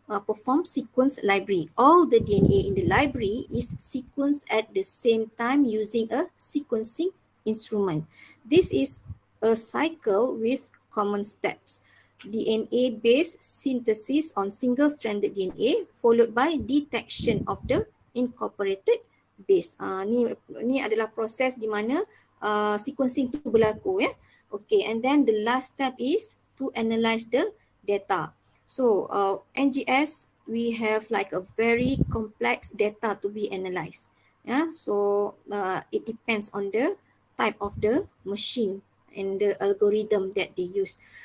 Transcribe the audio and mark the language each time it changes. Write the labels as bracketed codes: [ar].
[en] perform sequence library. All the DNA in the library is sequenced at the same time using a sequencing instrument. This is a cycle with common steps. DNA-based synthesis on single-stranded DNA followed by detection of the incorporated base. [ms] Ni adalah proses di mana sequencing tu berlaku ya. [en] Okay, and then the last step is to analyze the data. So NGS, we have like a very complex data to be analyzed. Yeah, so it depends on the type of the machine and the algorithm that they use.